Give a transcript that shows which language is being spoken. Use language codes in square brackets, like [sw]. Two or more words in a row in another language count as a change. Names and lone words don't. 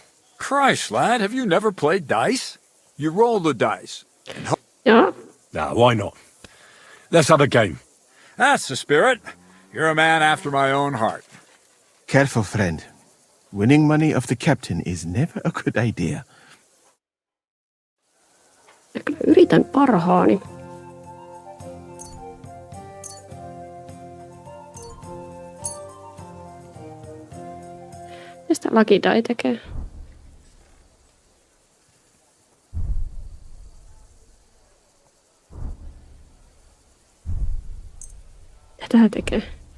[en] Christ, lad, have you never played dice? You roll the dice. [fi] Joo. [en] Nah, why not? Let's have a game. That's the spirit. You're a man after my own heart. Careful, friend. Winning money of the captain is never a good idea. [fi] Ja kyllä yritän parhaani. Ja sitä Lucky Die tekee. Ja tää tekee.